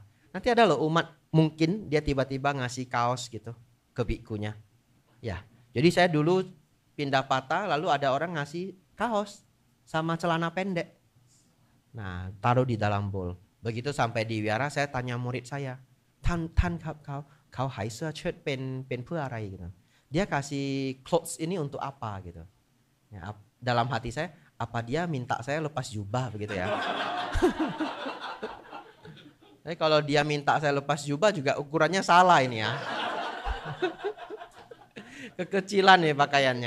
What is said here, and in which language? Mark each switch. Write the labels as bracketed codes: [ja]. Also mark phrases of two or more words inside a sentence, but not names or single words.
[id] Nanti ada loh umat mungkin dia tiba-tiba ngasih kaos gitu ke bikunya. Ya, jadi saya dulu pindah patah lalu ada orang ngasih kaos sama celana pendek. Nah, taruh di dalam bowl. Begitu sampai di wihara, saya tanya murid saya, [th] ท่านเขาให้เสื้อเชิ้ตเป็น เพื่ออะไร [id] gitu. Dia kasih clothes ini untuk apa gitu. Ya, dalam hati saya, apa dia minta saya lepas jubah begitu ya. Tapi kalau dia minta saya lepas jubah juga ukurannya salah ini ya. Kekecilan nih pakaiannya.